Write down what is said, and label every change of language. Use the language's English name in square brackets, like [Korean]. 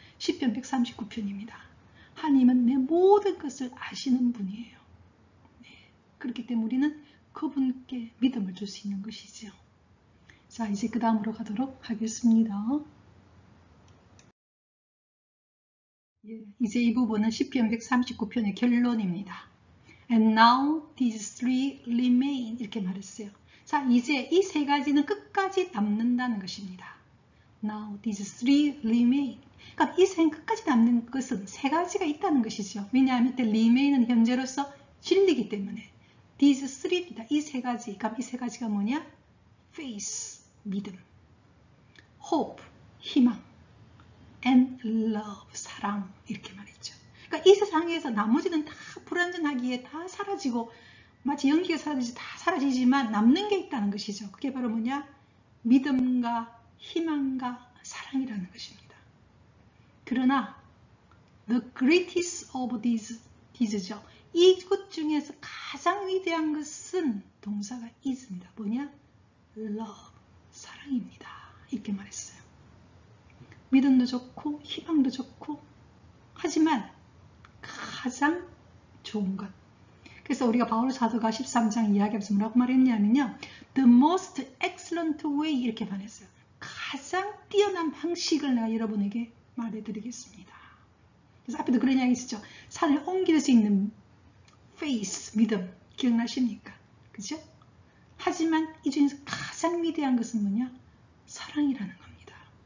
[Korean] 시편 139편입니다. 하나님은 내 모든 것을 아시는 분이에요. 네. 그렇기 때문에 우리는 그분께 믿음을 줄 수 있는 것이죠. 자, 이제 그 다음으로 가도록 하겠습니다. 예, 이제 이 부분은 시편 139편의 결론입니다. [English] And now these three remain. [Korean] 이렇게 말했어요. 자, 이제 이 세 가지는 끝까지 남는다는 것입니다. [English] Now these three remain. [Korean] 그러니까 이 세 끝까지 남는 것은 세 가지가 있다는 것이죠. 왜냐하면 remain은 현재로서 진리이기 때문에. [English] These three [Korean] 입니다. 이 세 가지. 그럼 이 세 가지가 뭐냐? Faith, 믿음. Hope, 희망. [English] And love, [Korean] 사랑. 이렇게 말했죠. 그러니까 이 세상에서 나머지는 다 불완전하기에 다 사라지고 마치 연기가 사라지지 다 사라지지만 남는 게 있다는 것이죠. 그게 바로 뭐냐? 믿음과 희망과 사랑이라는 것입니다. 그러나 [English] the greatest of these죠. [Korean] 이것 중에서 가장 위대한 것은 동사가 is입니다. 뭐냐? love, 사랑입니다. 이렇게 말했어요. 믿음도 좋고 희망도 좋고 하지만 가장 좋은 것. 그래서 우리가 바울 사도가 13장 이야기하면서 뭐라고 말했냐면요. [English] The most excellent way [Korean] 이렇게 말했어요. 가장 뛰어난 방식을 내가 여러분에게 말해드리겠습니다. 그래서 앞에도 그런 이야기 있었죠. 산을 옮길 수 있는 faith, 믿음 기억나십니까? 그죠? 하지만 이 중에서 가장 위대한 것은 뭐냐? 사랑이라는 겁니다.